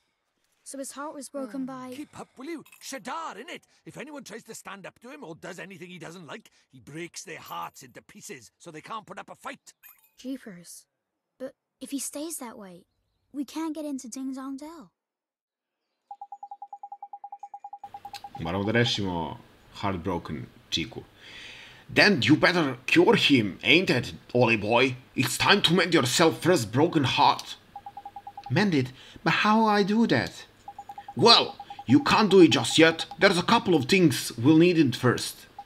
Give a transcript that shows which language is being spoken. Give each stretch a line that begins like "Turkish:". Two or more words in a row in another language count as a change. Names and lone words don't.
English: So his heart was broken by... Keep up, will you? Shadar, innit? If anyone tries to stand up to him or does anything he doesn't like, he breaks their hearts into pieces so they can't put up a fight. Jeepers. But if he stays that way, we can't get into Ding Dong Dell.
Serbian: Moramo da rešimo Heartbroken Chiku.
English: Then you better cure him, ain't it, Ollie boy? It's time to mend yourself first broken heart. Mend it? But how I do that? Well, you can't do it just yet. There's a couple of things we'll need it first.